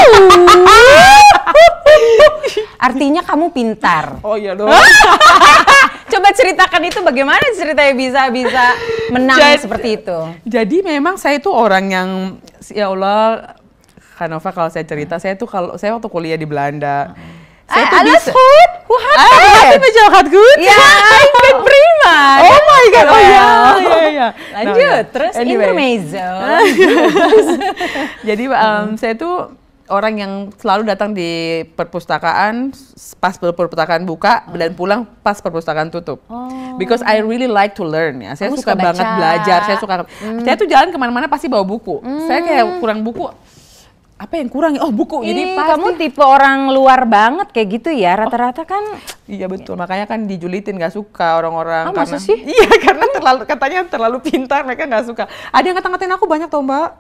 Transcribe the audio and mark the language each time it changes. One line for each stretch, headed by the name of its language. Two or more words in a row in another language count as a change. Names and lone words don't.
Indonesian: Artinya kamu pintar. Oh iya dong. Coba ceritakan itu bagaimana ceritanya bisa menang seperti itu. Jadi memang saya itu orang yang,
Arabic: يا الله,
Indonesian: Kanova kalau saya cerita, saya waktu kuliah di Belanda. Saya tuh
Dutch: alles goed? Hoe gaat het? Met jou gaat goed? Ja, ik ben prima.
English: Oh my God,
Indonesian: oh ya. Lanjut, terus intermezzo. Jadi saya tuh orang yang selalu datang di perpustakaan pas perpustakaan buka dan pulang pas perpustakaan tutup.
English: Because I really like to learn ya.
Indonesian: Saya suka banget belajar. Saya tuh jalan kemana-mana pasti bawa buku. Saya kayak kurang buku. Apa yang kurang? Oh, buku. Jadi pasti kamu tipe orang luar banget kayak gitu ya. Rata-rata kan. Iya betul. Makanya kan dijulitin, nggak suka orang-orang. Masa sih? Iya, karena katanya terlalu pintar, mereka nggak suka. Ada yang ngata-ngatain aku banyak tau Mbak.